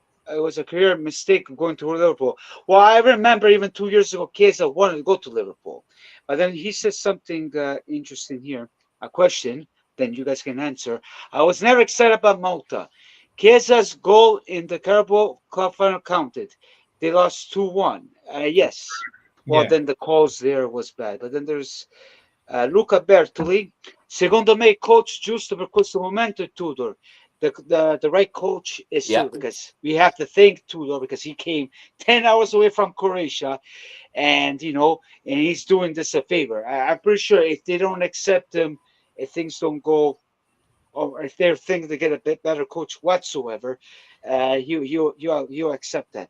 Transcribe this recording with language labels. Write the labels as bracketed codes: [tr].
[en] It was a career mistake going to Liverpool. Well, I remember even 2 years ago, Chiesa wanted to go to Liverpool, but then he says something interesting here. A question, then you guys can answer. I was never excited about Malta. Chiesa's goal in the Carabao Cup final counted. They lost 2-1. Yes. Well, Yeah, then the calls there was bad. But then there's Luca Bertoli. [it] Secondo me, coach giusto per questo momento è Tudor. [en] The right coach is yeah. Tudor because we have to thank Tudor because he came 10 hours away from Croatia and, and he's doing this a favor. I'm pretty sure if they don't accept him, if things don't go, or if they're thinking to get a bit better coach whatsoever, you accept that.